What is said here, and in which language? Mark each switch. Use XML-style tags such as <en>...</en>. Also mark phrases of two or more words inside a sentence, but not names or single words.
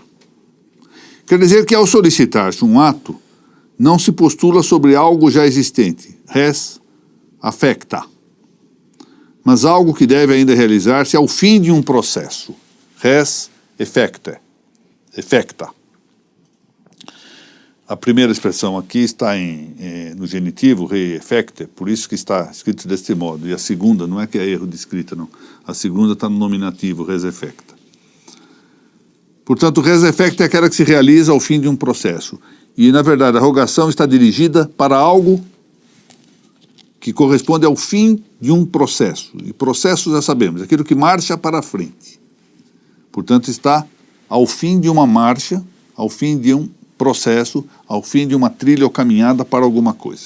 <pt>Quer dizer que ao solicitar-se um ato, não se postula sobre algo já existente,</pt> <la>res affecta,</la> <pt>mas algo que deve ainda realizar-se ao fim de um processo,</pt> <la>res effecta.</la> <pt>A primeira expressão aqui está no genitivo,</pt> <la>rei effecte,</la> <pt>por isso que está escrito deste modo. E a segunda, não é que é erro de escrita, não. A segunda está no nominativo,</pt> <la>res effecta.</la> <pt>Portanto,</pt> <la>res effecta</la> <pt>é aquela que se realiza ao fim de um processo. E, na verdade, a rogação está dirigida para algo que corresponde ao fim de um processo. E processo, já sabemos, aquilo que marcha para frente. Portanto, está ao fim de uma marcha, ao fim de um processo, ao fim de uma trilha ou caminhada para alguma coisa.</pt>